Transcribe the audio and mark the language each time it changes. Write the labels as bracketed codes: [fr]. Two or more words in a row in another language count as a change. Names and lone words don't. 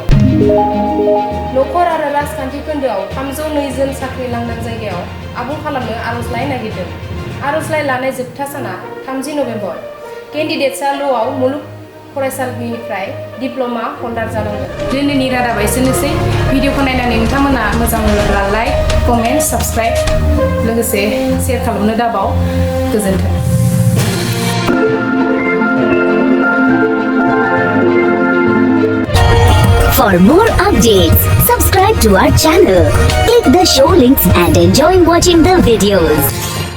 [brx] नखर आरो राजखान्थि खोन्दोआव 302 जन साख्रि लांदां जायगायाव आबुं खालामनो आरजलाइ नागिरदों आरजलाइ लानाय जोबथा साना 30 नबेम्बर केन्डिडेट्सआ ल'आव मुलुग फरायसालिनिफ्राय [en] diploma holder [brx] जानांगोन दिनैनि रादाबा एसेनोसै भिडिअखौ नायनानै नोंथांमोना मोजां मोनोब्ला [en] like comment subscribe [brx] लोगोसे शेयार खालामनो दाबाव गोजोन्थों [en] For more updates, subscribe to our channel, click the show links and enjoy watching the videos.